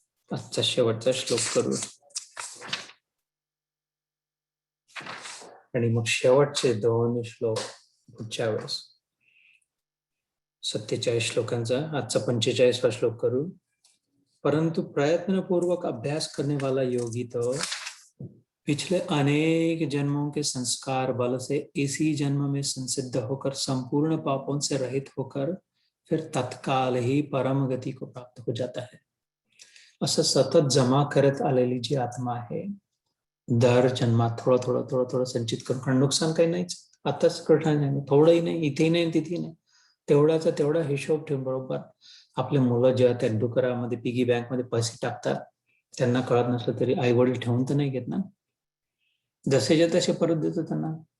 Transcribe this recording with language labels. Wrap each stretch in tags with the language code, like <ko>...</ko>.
<mr>आजचा शेवटचा श्लोक करू, आणि मग शेवटचे 2 श्लोक पुढच्या वेळेस. 47 श्लोकांचा आजचा 45वा श्लोक करू.</mr> <hi>परंतु प्रयत्नपूर्वक अभ्यास करने वाला योगी तो पिछले अनेक जन्मों के संस्कार बल से इसी जन्म में संसिद्ध होकर संपूर्ण पापों से रहित होकर फिर तत्काल ही परम गति को प्राप्त हो जाता है.</hi> <mr>असं सतत जमा करत आलेली जी आत्मा आहे, दर जन्मात थोडं थोडं थोडं थोडं संचित करून, कारण नुकसान काही नाहीच, आताच कठीण नाही, थोडंही नाही, इथेही नाही तिथेही नाही, तेवढाचा तेवढा हिशोब ठेवून बरोबर आपले मुलं जेव्हा त्या डुकरामध्ये पिगी बँक मध्ये पैसे टाकतात, त्यांना कळत नसलं तरी आई वडील ठेवून तर नाही घेत ना, जसेच्या तसे परत देतो त्यांना.</mr>